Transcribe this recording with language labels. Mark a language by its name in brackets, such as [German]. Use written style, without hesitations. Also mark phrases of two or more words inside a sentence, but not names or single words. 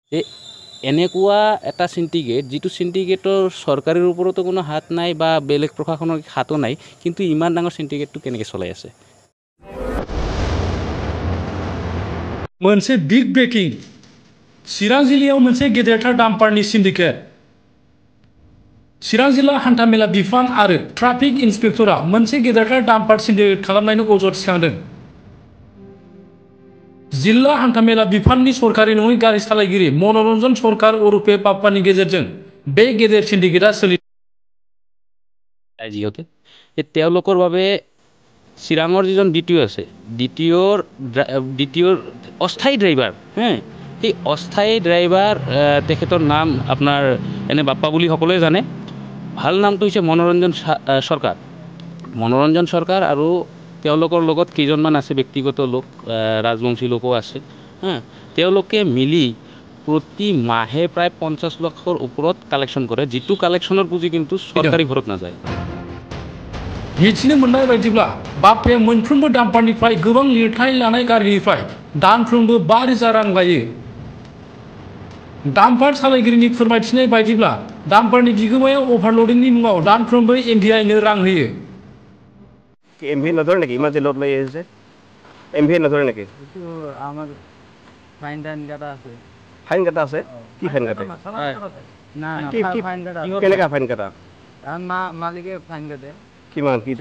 [Assamese] যে এনেকুৱা এটা সিন্ডিকেট যিটো সিন্ডিকেটৰ চৰকাৰৰ ওপৰতো কোনো হাত নাই বা বেলেগ প্ৰশাসনৰ হাতো নাই, কিন্তু ইমান ডাঙৰ সিন্ডিকেটটো কেনেকৈ চলাই আছে। [Bodo] मोनसे [English] big breaking [Bodo] चिरां जिल्लायाव मोनसे गेदेरथार डाम्पारनि सिन्डिकेट। चिरां जिल्ला हान्थामेला बिफान आरो [English] traffic inspector [Bodo] मोनसे गेदेरथार डाम्पार सिन्डिकेट खालामनायनि अजद थिखांदों। जिल्ला हान्थामेला बिफाननि सरकारि नङै गारि सालायगिरि मनरन्जन सरकार ओरफे बाप्पानि गेजेरजों बे गेदेर सिन्डिकेटआ [Assamese] যিহেতু তেওঁলোকৰ বাবে চিৰাঙৰ যিজন দ্বিতীয় আছে, দ্বিতীয়ৰ অস্থায়ী ড্ৰাইভাৰ, সেই অস্থায়ী ড্ৰাইভাৰ তেখেতৰ নাম আপোনাৰ এনে বাপ্পা বুলি সকলোৱে জানে। ভাল নামটো হৈছে মনোৰঞ্জন চৰকাৰ। মনোৰঞ্জন চৰকাৰ আৰু তেওঁলোকৰ লগত কেইজনমান আছে ব্যক্তিগত লোক, ৰাজবংশী লোকো আছে। তেওঁলোকে মিলি প্ৰতি মাহে প্ৰায় 50 লাখৰ ওপৰত কালেকশ্যন কৰে, যিটো কালেকশ্যনৰ পুঁজি কিন্তু চৰকাৰী ঘৰত নাযায়। [Bodo] मिथिनो मोननाय बायदिब्ला बाप्पाया मोनफ्रोमबो डाम्पारनिफ्राय गोबां लिरथाय लानाय गारिनिफ्राय दानफ्रोमबो 5,000 रां लायो। डाम्पार सालायगिरिनि फोरमायथिनाय बायदिब्ला डाम्पारनि बिगोमाया अभारल'डिंनि मुङाव दानफ्रोमबो एमभिआइनो रां होयो। [Assamese] এমভি নধৰে নেকি? ইমান যে লোড লৈ আহিছে, এমভি নধৰে নেকি? আমার ফাইন টাইন কাটা আছে। ফাইন কাটা আছে? কি ফাইন কাটে? না না ফাইন কাটা কেনেকা ফাইন কাটা? মালিকে ফাইন কাটে। কিমান কি